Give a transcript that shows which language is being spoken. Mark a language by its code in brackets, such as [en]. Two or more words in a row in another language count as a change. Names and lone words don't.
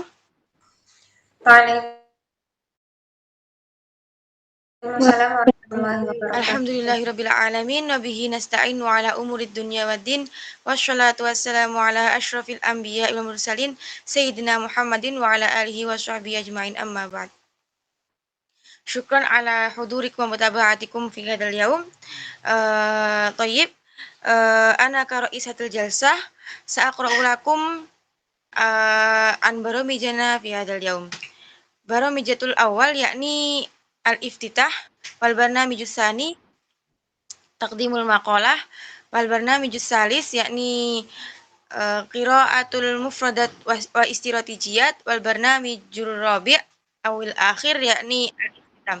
[ar] وعليكم السلام ورحمة الله وبركاته. الحمد لله رب العالمين وبه نستعين على أمور الدنيا والدين. والصلاة والسلام على أشرف الأنبياء والمرسلين سيدنا محمد وعلى آله وصحبه أجمعين أما بعد. شكرا على حضوركم ومتابعتكم في هذا اليوم. Thayyib. أنا كرئيسة الجلسة سأقرأ لكم عن برامجنا في هذا اليوم. البرنامج الأول يعني الافتتاح والبرنامج الثاني تقديم المقالة والبرنامج الثالث يعني قراءة المفردات والاستراتيجيات والبرنامج الرابع أو الأخير يعني الاختتام.